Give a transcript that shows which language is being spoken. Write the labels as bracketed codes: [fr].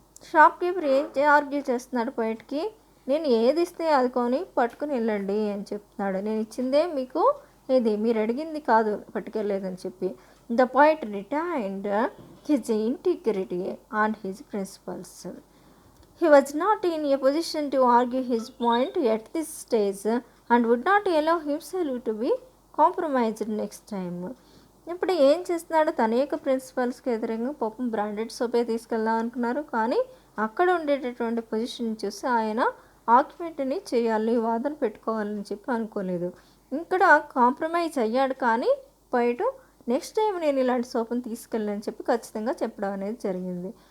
[te] Shop keeper ఏం argue చేస్తున్నాడు పాయింట్కి, నేను ఏది ఇస్తే అది కొని పట్టుకుని వెళ్ళండి అని చెప్తున్నాడు, నేను ఇచ్చిందే మీకు ఇది, మీరు అడిగింది కాదు పట్టుకెళ్ళలేదని చెప్పి. [en] The point retained his integrity and his principles. He was not in a position to argue his point at this stage and would not allow himself to be compromised next time. [te] ఇప్పుడు ఏం చేస్తున్నాడు, తన యొక్క ప్రిన్సిపల్స్కి ఎదురుగా పాపం branded సోపే తీసుకెళ్దాం అనుకున్నారు, కానీ అక్కడ ఉండేటటువంటి పొజిషన్ చూసి ఆయన ఆర్గ్యుమెంట్ని చేయాలి, వాదన పెట్టుకోవాలని చెప్పి అనుకోలేదు. ఇక్కడ కాంప్రమైజ్ అయ్యాడు, కానీ బయట నెక్స్ట్ టైం నేను ఇలాంటి సోపుని తీసుకెళ్ళని చెప్పి ఖచ్చితంగా చెప్పడం అనేది జరిగింది.